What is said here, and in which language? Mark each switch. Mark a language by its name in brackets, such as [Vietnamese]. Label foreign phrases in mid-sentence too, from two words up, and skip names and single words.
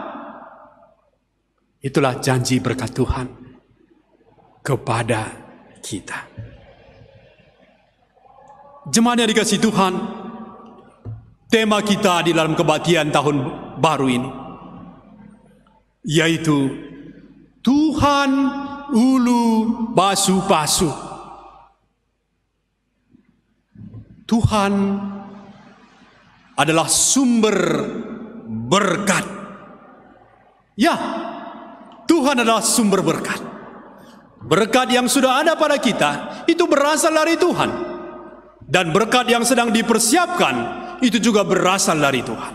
[Indonesian] Itulah janji berkat Tuhan kepada kita. Jemaat yang dikasihi Tuhan, tema kita di dalam kebaktian tahun baru ini yaitu Tuhan [Batak Karo] ulu pasu-pasu. [Indonesian] Tuhan adalah sumber berkat. Ya, Tuhan adalah sumber berkat. Berkat yang sudah ada pada kita itu berasal dari Tuhan. Dan berkat yang sedang dipersiapkan itu juga berasal dari Tuhan.